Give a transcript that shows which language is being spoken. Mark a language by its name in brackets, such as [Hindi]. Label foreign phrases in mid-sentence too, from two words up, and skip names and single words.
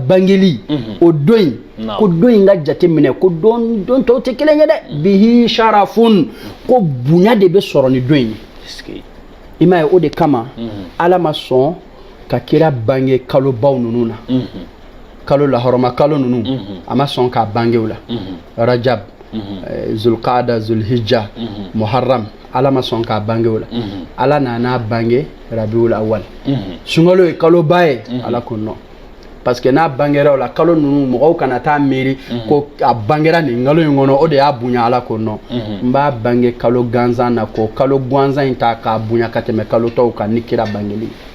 [Bambara] bangeli o don in ko don in ka jate minɛ ko don tɔw tɛ kelen ye dɛ [Arabic] به شرف [Bambara] ko bonya de bɛ sɔrɔ ni don in ye i m'a ye o de kama ala ma sɔn ka kira bange kalobaw ninnu na kalo lahɔrɔma kalo ninnu a ma sɔn k'a bange o la rajab zulqaada zulhijja muharram ala ma sɔn k'a bange o la ala nana bange rabiul awal sunkalo ye kaloba ye ala ko non [French] parce que [Bambara] n'a bangera o la kalo ninnu mɔgɔw kana taa miiri ko a bangera nin kalo in kɔnɔ o de y'a bonya ala ko non n b'a bange kalo gansan na ko kalo gansan in ta k'a bonya ka tɛmɛ kalo tɔw kan ni kira bangeli